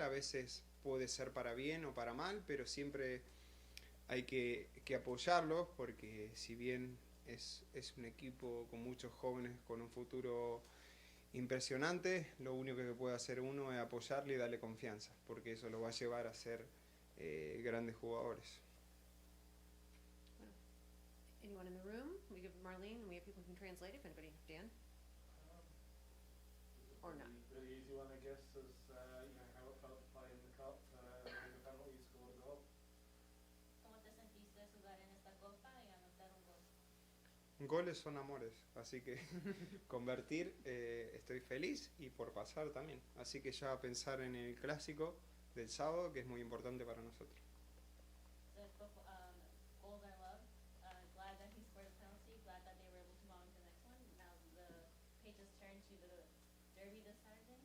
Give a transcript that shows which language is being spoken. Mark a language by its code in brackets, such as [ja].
[es] A veces puede ser para bien o para mal, pero siempre hay que apoyarlos, porque si bien es un equipo con muchos jóvenes con un futuro impresionante, lo único que puede hacer uno es apoyarle y darle confianza, porque eso lo va a llevar a ser grandes jugadores. [en] Anyone in the room? We give Marlene, and we have people who can translate if anybody. Dan? Or not? Really easy one, I guess, is how it felt to play in the cup, winning a penalty, scored a goal. [es] ¿Cómo te sentiste de jugar en esta copa y anotar un gol? Goles son amores, así que convertir, estoy feliz, y por pasar también. Así que ya pensar en el clásico del sábado, que es muy importante para nosotros. [en] The goals I love. Glad that he scored the penalty. Glad that they were able to move on to the next one. Now the pages turn to the derby this Saturday.